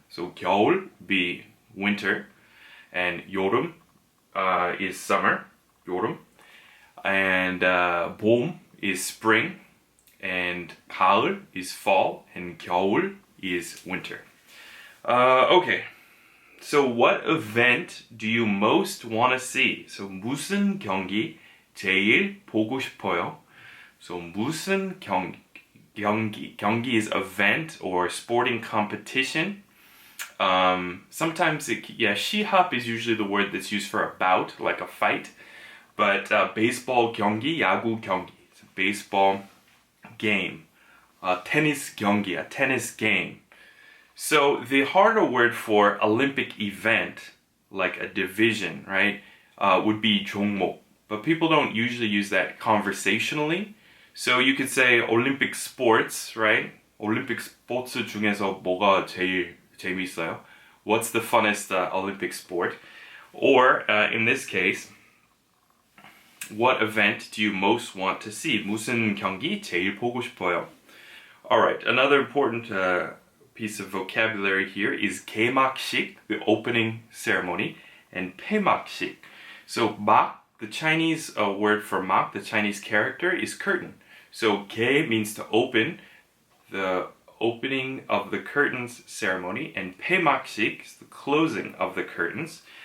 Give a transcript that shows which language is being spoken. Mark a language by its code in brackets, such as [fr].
[en] So 겨울 would be winter, and 여름 is summer, 여름, and 봄 is spring, and 가을 is fall, and 겨울 is winter. Okay, so what event do you most want to see? [ko] So 무슨 경기 제일 보고 싶어요? [en] So 무슨 경기 is event or sporting competition. Sometimes 시합 is usually the word that's used for a bout, like a fight. But baseball 경기, 야구 경기, it's a baseball game. tennis 경기, a tennis game. So the harder word for Olympic event, like a division, right, would be 종목. But people don't usually use that conversationally. So you could say Olympic sports, right? [ko] 올림픽 스포츠 중에서 뭐가 제일 재밌어요? [en] What's the funnest Olympic sport? Or in this case, what event do you most want to see? [ko] 무슨 경기 제일 보고 싶어요? [en] Alright, another important piece of vocabulary here is 개막식, the opening ceremony, and 폐막식. So 막, the Chinese word for 막, the Chinese character, is curtain. So 개 means to open, the opening of the curtains ceremony, and 폐막식 is the closing of the curtains.